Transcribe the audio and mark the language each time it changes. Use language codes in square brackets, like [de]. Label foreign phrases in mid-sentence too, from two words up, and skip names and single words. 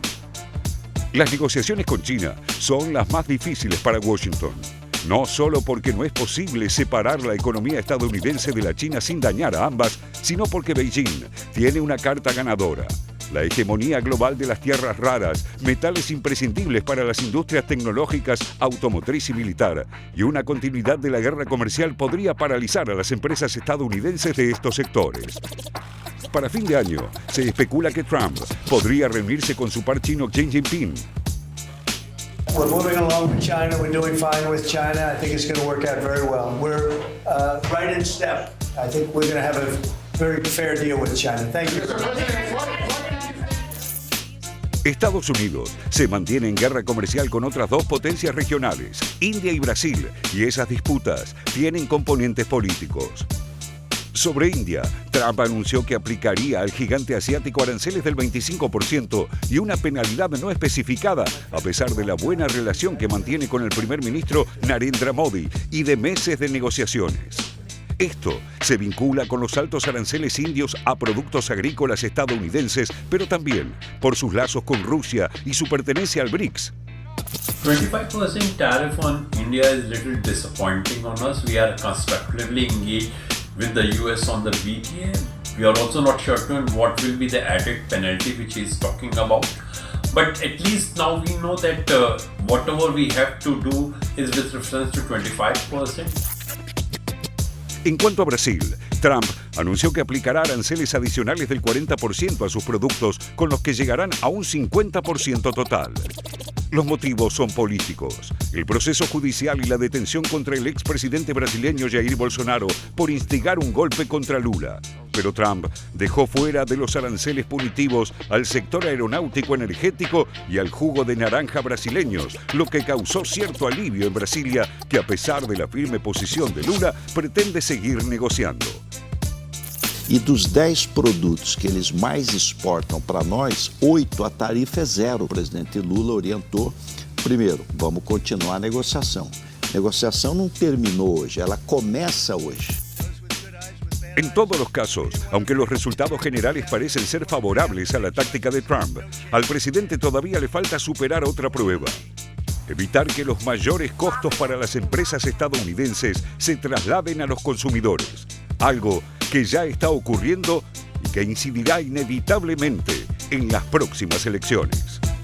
[es] Las negociaciones con China son las más difíciles para Washington, no solo porque no es posible separar la economía estadounidense de la China sin dañar a ambas, sino porque Beijing tiene una carta ganadora: la hegemonía global de las tierras raras, metales imprescindibles para las industrias tecnológicas, automotriz y militar, y una continuidad de la guerra comercial podría paralizar a las empresas estadounidenses de estos sectores. Para fin de año, se especula que Trump podría reunirse con su par chino Xi Jinping. [en] We're moving along with China. We're doing fine with China. I think it's going to work out very well. We're right in step. I think we're going to have a very fair deal with China. Thank you. [es] Estados Unidos se mantiene en guerra comercial con otras dos potencias regionales, India y Brasil, y esas disputas tienen componentes políticos. Sobre India, Trump anunció que aplicaría al gigante asiático aranceles del 25% y una penalidad no especificada, a pesar de la buena relación que mantiene con el primer ministro Narendra Modi y de meses de negociaciones. Esto se vincula con los altos aranceles indios a productos agrícolas estadounidenses, pero también por sus lazos con Rusia y su pertenencia al BRICS. [en] 25% tariff on India is a little disappointing on us. We are constructively engaged with the US on the BTA. We are also not certain what will be the added penalty which he is talking about. But at least now we know that whatever we have to do is with reference to 25%. [es] En cuanto a Brasil, Trump anunció que aplicará aranceles adicionales del 40% a sus productos, con los que llegarán a un 50% total. Los motivos son políticos: el proceso judicial y la detención contra el expresidente brasileño Jair Bolsonaro por instigar un golpe contra Lula. pero Trump dejó fuera de los aranceles punitivos al sector aeronáutico energético y al jugo de naranja brasileños, lo que causó cierto alivio en Brasilia, que a pesar de la firme posición de Lula, pretende seguir negociando. [pt] E dos 10 produtos que eles mais exportam para nós, 8 a tarifa é zero. O presidente Lula orientou, primeiro, vamos continuar a negociação. A negociação não terminou hoje, ela começa hoje. [es] En todos los casos, aunque los resultados generales parecen ser favorables a la táctica de Trump, al presidente todavía le falta superar otra prueba: evitar que los mayores costos para las empresas estadounidenses se trasladen a los consumidores, algo que ya está ocurriendo y que incidirá inevitablemente en las próximas elecciones.